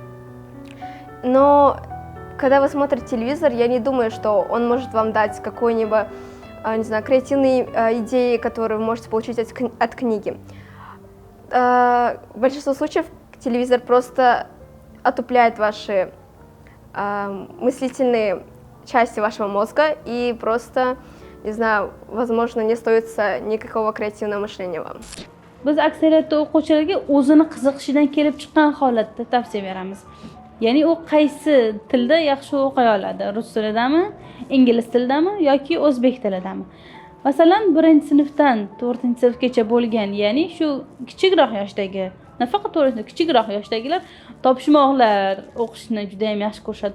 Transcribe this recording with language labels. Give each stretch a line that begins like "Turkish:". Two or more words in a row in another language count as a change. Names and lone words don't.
Russian: Но когда вы смотрите телевизор, я не думаю, что он может вам дать какой-нибудь, не знаю, креативные идеи, которые вы можете получить от книги. В большинстве случаев телевизор просто отупляет ваши мыслительные части вашего мозга, и просто, не знаю, возможно, не стоит никакого креативного мышления вам.
Uzbek: Biz aksariyatda o'quvchilarga o'zini qiziqishidan kelib chiqqan holatda tavsiya beramiz. Ya'ni u qaysi tilda yaxshi o'qiy oladi? Rus tilidami, ingliz tilidami yoki o'zbek tilidami? Masalan, 1-sinfdan 4-sinfgacha bo'lgan, ya'ni shu kichikroq yoshdagi, nafaqat 4-sinf, kichikroq yoshdagilar topishmoqlar o'qishni juda ham yaxshi ko'rishadi.